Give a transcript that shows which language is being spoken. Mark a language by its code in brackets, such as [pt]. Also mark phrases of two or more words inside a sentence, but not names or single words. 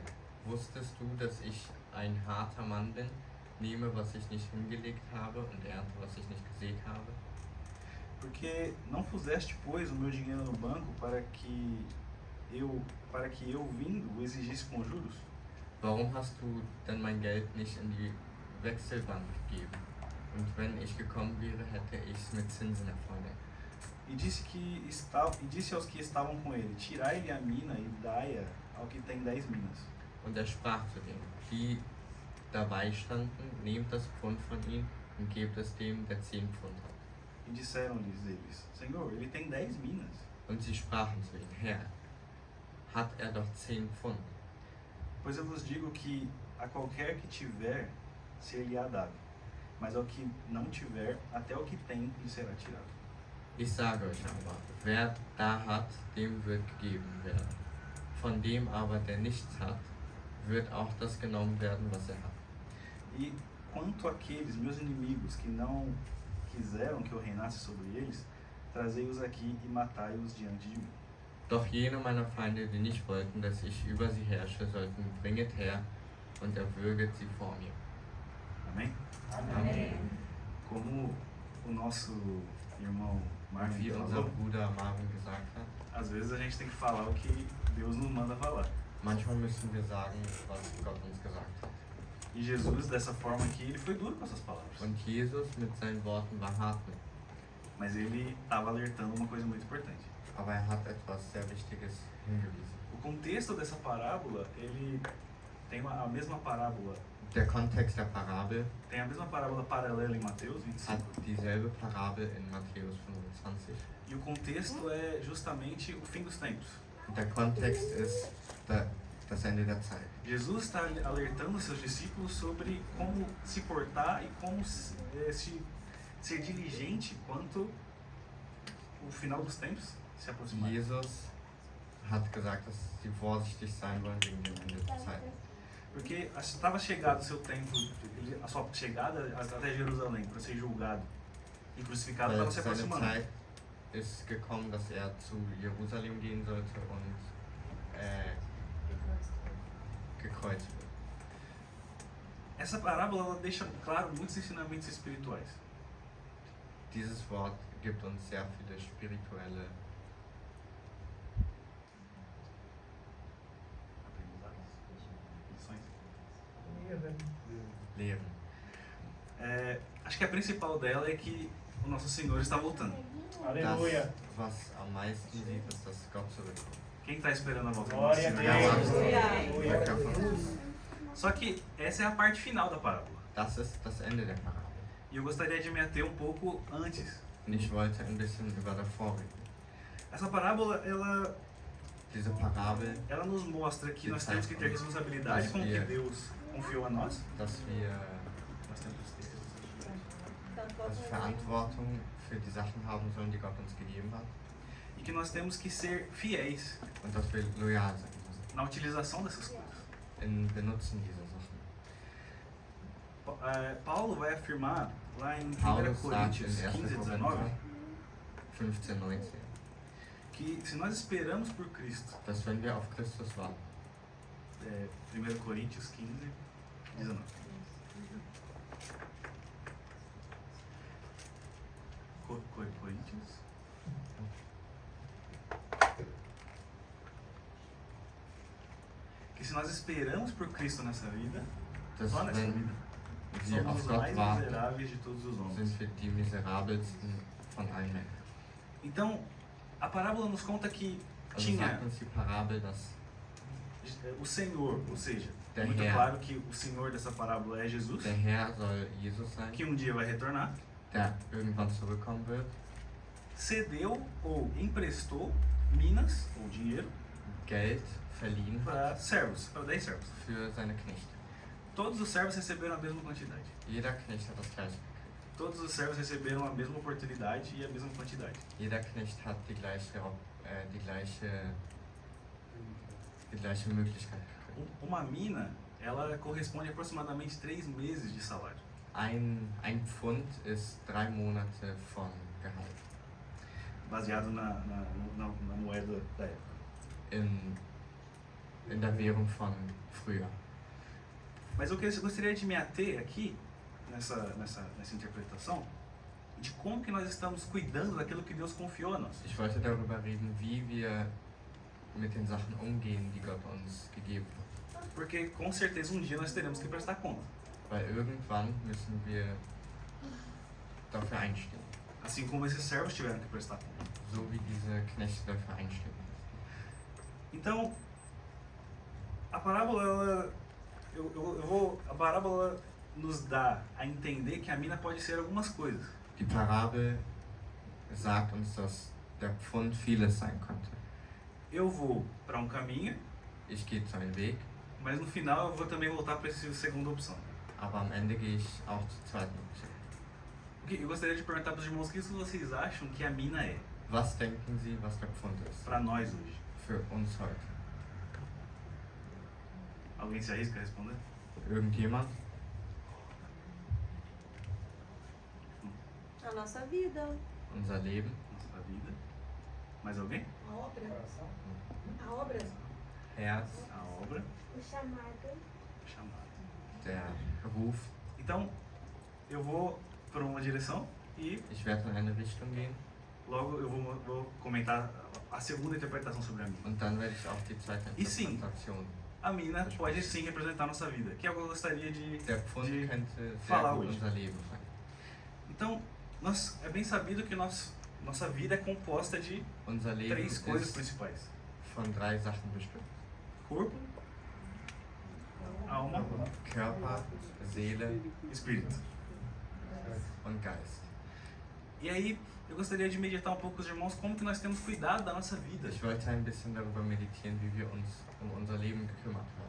[de] Wusstest du, dass ich ein harter Mann bin, nehme, was ich nicht hingelegt habe, und ernte, was ich nicht gesät habe? [pt] Porque não puseste, pois, o meu dinheiro no banco para que eu vindo o exigisse com juros? [de] Warum hast du denn mein Geld nicht in die Wechselbank gegeben? Und wenn ich gekommen wäre, hätte ich es mit Zinsen erfordert. [pt] E disse aos que estavam com ele, tirai-lhe a mina e dai-a ao que tem 10 minas. [de] Und er sprach zu denen, die dabei standen, nehmt das Pfund von ihm und gebt es dem, der 10 Pfund hat. [pt] E disseram-lhes eles: Senhor, ele tem 10 minas. [de] Und sie sprachen zu ihm, Herr, hat doch 10 Pfund? [pt] Pois eu vos digo que a qualquer que tiver, ser-lhe-á dado, mas ao que não tiver, até o que tem lhe será tirado. [de] Ich sage euch aber, wer da hat, dem wird gegeben werden. Von dem aber, der nichts hat, wird auch das genommen werden, was hat. [pt] E quanto àqueles meus inimigos que não quiseram que eu reinasse sobre eles, trazei-os aqui e matai-os diante de mim. [de] Doch jene meiner Feinde, die nicht wollten, dass ich über sie herrsche, sollten bringet her und erwürget sie vor mir. [pt] Amém? Amém. Como o nosso irmão Marvin [de] Wie unser [pt] falou, [de] Bruder Marvin gesagt hat, [pt] às vezes a gente tem que falar o que Deus nos manda falar. [de] manchmal müssen wir sagen, was Gott uns gesagt hat. [pt] E Jesus, dessa forma aqui, ele foi duro com essas palavras. [de] Und Jesus mit seinen Worten war hartnäckig, [pt] Mas ele estava alertando uma coisa muito importante. [de] aber hat etwas sehr Wichtiges hingewiesen. [pt] O contexto dessa parábola, ele tem a mesma parábola, [de] Der Kontext der Parabel [pt] tem a mesma parábola paralela em Mateus 25. [de] hat dieselbe Parabel in Matthäus 25. [pt] E o contexto é justamente o fim dos tempos. [de] Und der Kontext ist das Ende der Zeit. [pt] Jesus está alertando seus discípulos sobre como se portar e como ser diligente quanto o final dos tempos se aproximar. [de] Jesus hat gesagt, dass sie vorsichtig sein wollen wegen dem Ende der Zeit. [pt] Porque estava chegado o seu tempo, a sua chegada até Jerusalém para ser julgado e crucificado [de] Weil [pt] estava se [de] seine [pt] aproximando. [de] Zeit ist gekommen, dass er zu Jerusalem gehen sollte und gekreuzt wird. [pt] Essa parábola ela deixa claro muitos ensinamentos espirituais. [de] Dieses Wort gibt uns sehr viele spirituelle Lehren. [pt] Acho que a principal dela é que o nosso Senhor está voltando. Aleluia. [de] Das, was am meisten sieht, ist, dass Gott zurückkommt. [pt] Quem está esperando a volta do Glória nosso a Senhor? Deus. [de] Wer von uns? [pt] Só que essa é a parte final da parábola. [de] Das ist das Ende der Parabel. [pt] E eu gostaria de me ater um pouco antes. [de] Und ich wollte ein bisschen über davor reden. [pt] Essa parábola, [de] Diese Parabel, [pt] ela nos mostra que nós temos que ter responsabilidade com o que Deus confiou a nós. [de] dass wir [pt] Nós temos que ter responsabilidade. [de] Verantwortung für die Sachen haben sollen, die Gott uns gegeben hat. [pt] E que nós temos que ser fiéis [de] Und dass wir loyal sein müssen [pt] na utilização dessas coisas. [de] im Benutzen dieser Sachen. [pt] Paulo vai afirmar lá em 1 [de] Paulus sagt in [pt] Coríntios [de] 1. 15, 19, Korinther 15, 19, [pt] que se nós esperamos por Cristo, [de] dass wenn wir auf Christus warten, [pt] 1 Coríntios 15, 19. Coríntios. Que se nós esperamos por Cristo nessa vida, [de] dass [pt] só nessa [de] wenn [pt] vida, [de] wir [pt] somos [de] auf [pt] os [de] Gott [pt] mais [de] warten, [pt] miseráveis de todos os homens. [de] sind wir die miserabelsten von allen Menschen. [pt] Então, a parábola nos conta que [de] Also [pt] tinha [de] sagt uns die Parabel, dass [pt] o Senhor, ou seja, [de] Der [pt] muito [de] Herr. [pt] claro que o Senhor dessa parábola é Jesus, [de] der Herr soll Jesus sein, [pt] que um dia vai retornar, [de] der irgendwann zurückkommen wird, [pt] cedeu ou emprestou minas ou dinheiro [de] Geld verliehen hat [pt] para servos, para 10 servos. [de] für seine Knechte. [pt] Todos os servos receberam a mesma quantidade. [de] Jeder Knecht hat das gleiche gekriegt. [pt] Todos os servos receberam a mesma oportunidade e a mesma quantidade. [de] Jeder Knecht hat die gleiche Möglichkeit gekriegt. [pt] Uma mina, ela corresponde a aproximadamente 3 meses de salário. [de] Ein Pfund ist 3 Monate von Gehalt [pt] Baseado na moeda da época. [de] in der Währung von früher. [pt] Mas eu gostaria de me ater aqui, nessa interpretação, de como que nós estamos cuidando daquilo que Deus confiou a nós. [de] Ich wollte darüber reden, wie wir mit den Sachen umgehen, die Gott uns gegeben hat. [pt] Porque com certeza um dia nós teremos que prestar conta. [de] Weil irgendwann müssen wir dafür einstehen. [pt] Assim como esses servos tiveram que prestar conta. [de] So wie diese Knechte dafür einstehen. [pt] Então, a parábola, a parábola nos dá a entender que a mina pode ser algumas coisas. [de] Die Parabel sagt uns, dass der Pfund vieles sein könnte. [pt] Eu vou para um caminho, [de] Ich gehe zu einem Weg, [pt] mas no final eu vou também voltar para essa segunda opção. [de] aber am Ende gehe ich auch zur zweiten Option. [pt] Eu gostaria de perguntar para os irmãos o que vocês acham que a mina é [de] Was denken Sie, was der Pfund ist? [pt] para nós hoje? [de] Für uns heute. [pt] Alguém se arrisca a responder? [de] Irgendjemand? [pt] A nossa vida, [de] Unser Leben? [pt] Nossa vida. Mais alguém? a obra, a obra, [de] Herz? [pt] A obra, o chamado. chamada. [de] Der Ruf? [pt] Então, eu vou para uma direção e [de] Ich werde in eine Richtung gehen [pt] logo eu vou comentar a segunda interpretação sobre a mina. [de] und dann werde ich auch die zweite [pt] E sim. [de] Interpretation. [pt] A mina pode sim representar a nossa vida, que é algo que eu gostaria de [de] Der Pfund [pt] de [de] könnte sehr [pt] falar [de] gut [pt] hoje. [de] unser Leben sein. [pt] Então, é bem sabido que nossa vida é composta de [de] Unser Leben [pt] três coisas [de] ist [pt] principais: [de] von 3 Sachen bestimmt. [pt] corpo, alma [de] Körper, Seele [pt] e espírito. [de] und Geist. [pt] E aí, eu gostaria de meditar um pouco com os irmãos como que nós temos cuidado da nossa vida, [de] Ich wollte ein bisschen darüber meditieren, wie wir uns um unser Leben gekümmert haben.